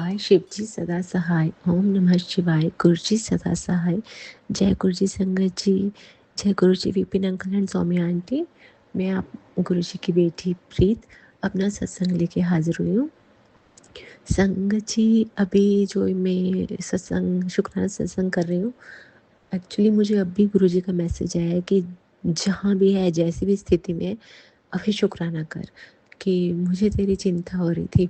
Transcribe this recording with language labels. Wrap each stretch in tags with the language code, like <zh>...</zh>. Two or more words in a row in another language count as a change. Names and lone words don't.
<hi>शिव जी सदा सहाय। ओम नमः शिवाय। गुरु जी सदा सहाय। जय गुरु जी संगत जी। जय गुरु जी विपिन अंकल एंड सौम्या आंटी। मैं आप गुरु जी की बेटी प्रीत अपना सत्संग लेके हाजिर हुई हूँ। संगत जी, अभी जो मैं सत्संग शुक्राना सत्संग कर रही हूँ, एक्चुअली मुझे अभी गुरु जी का मैसेज आया है कि जहाँ भी है, जैसी भी स्थिति में, अभी शुक्राना कर, कि मुझे तेरी चिंता हो रही थी।</hi>